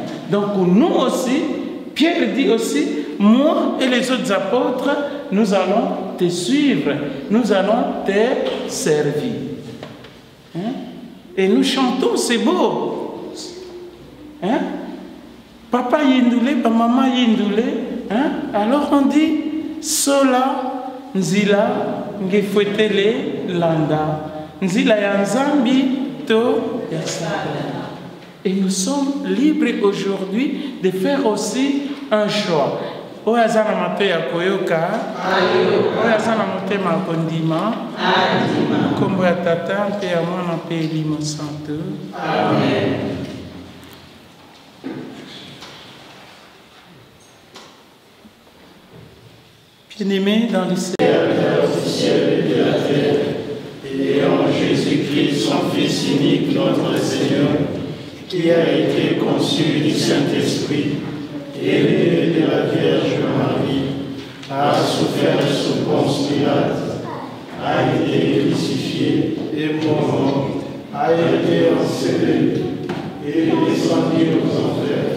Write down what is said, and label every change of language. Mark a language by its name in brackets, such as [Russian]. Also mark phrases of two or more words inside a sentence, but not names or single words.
[French] Donc nous aussi, Pierre dit aussi, moi et les autres apôtres, nous allons te suivre, nous allons te servir. Hein? Et nous chantons, c'est beau. Hein? [Kongo] Papa yindoulé, maman yindoulé. [French] Hein? Alors on dit, [Kongo] sola nzila ngefwetele landa. Nzila ya nzambi to yasala. [French] Et nous sommes libres aujourd'hui de faire aussi un choix. [Lingala] Oyo aza na mato ya koyoka, oyo aza na motema ya kondima, kombo ya tata mpe ya mwana mpe elimo santo. [French] Amen. Bien-aimés dans le Seigneur du ciel et de la terre, et en Jésus-Christ, son Fils unique, notre Seigneur, qui a été conçu du Saint-Esprit, élevé de la Vierge Marie, a souffert sous Ponce Pilate, a été crucifié et mort, a été enseveli et descendu aux enfers.